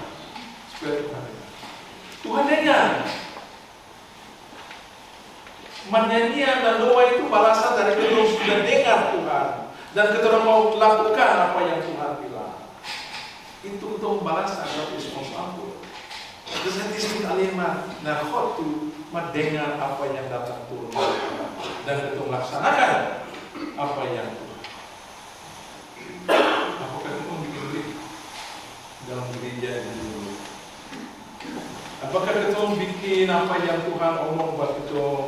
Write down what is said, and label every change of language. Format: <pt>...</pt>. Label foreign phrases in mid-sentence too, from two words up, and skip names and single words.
<id>Supaya Tuhan dengar. Tuhan dengar. Menyanyian dan doa itu balasan dari kita sudah dengar Tuhan dan kita mau lakukan apa yang Tuhan bilang. Itu untuk balasan dari respons ampun.</id> <nl>Dus het is niet alleen maar naar God toe, maar</nl> <id>dengar apa yang datang turun dari Tuhan dan kita melaksanakan apa yang Tuhan. Apakah kita bikin dalam gereja ini? Apakah kita bikin apa yang Tuhan omong buat kita?</id>